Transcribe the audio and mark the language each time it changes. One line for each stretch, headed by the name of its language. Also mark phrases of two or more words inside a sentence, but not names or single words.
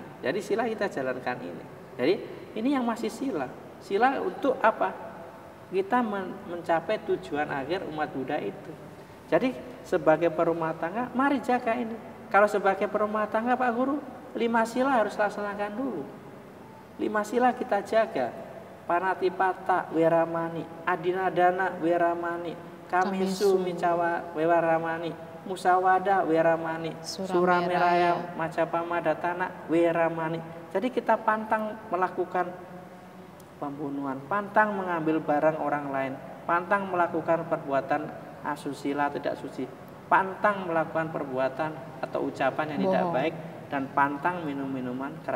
Indonesian: Jadi sila kita jalankan ini. Jadi ini yang masih sila. Sila untuk apa? Kita mencapai tujuan akhir umat Buddha itu. Jadi sebagai perumah tangga, mari jaga ini. Kalau sebagai perumah tangga Pak Guru, 5 sila harus laksanakan dulu. 5 sila kita jaga.
Pali: Panatipata Weramani, Adinadana Weramani, Kamisu Micawa Weramani, Musawada Weramani, Surameraya Macapamadhatana Weramani.
Indonesian: Jadi kita pantang melakukan pembunuhan, pantang mengambil barang orang lain, pantang melakukan perbuatan asusila tidak suci, pantang melakukan perbuatan atau ucapan yang tidak baik, dan pantang minum-minuman keras.